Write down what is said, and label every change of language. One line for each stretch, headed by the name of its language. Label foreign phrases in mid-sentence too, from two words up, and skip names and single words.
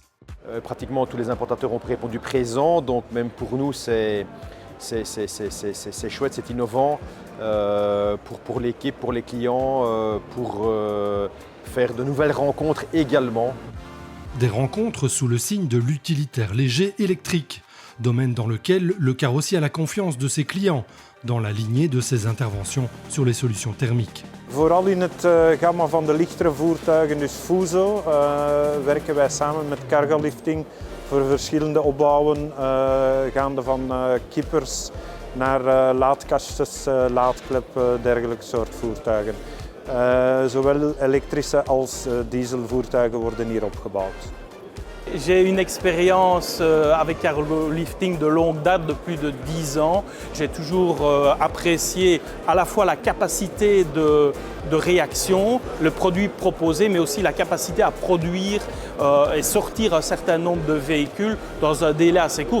French: Pratiquement tous les importateurs ont répondu présent, donc même pour nous c'est chouette, c'est innovant pour l'équipe, pour les clients, pour faire de nouvelles rencontres également. Des rencontres sous le signe de l'utilitaire léger électrique, domaine dans lequel le carrossier a la confiance de ses clients, dans la lignée de ses interventions sur les solutions thermiques.
Dutch: Vooral in het gamma van de lichtere voertuigen, dus Fuso, werken wij samen met Cargo Lifting voor verschillende opbouwen, gaande van kippers naar laadkastjes, laadklep, dergelijke soort voertuigen. Zowel elektrische als dieselvoertuigen worden hier opgebouwd.
French: J'ai une expérience avec Cargo Lifting de longue date, de plus de 10 ans. J'ai toujours apprécié à la fois la capacité de réaction, le produit proposé, mais aussi la capacité à produire et sortir un certain nombre de véhicules dans un délai assez court.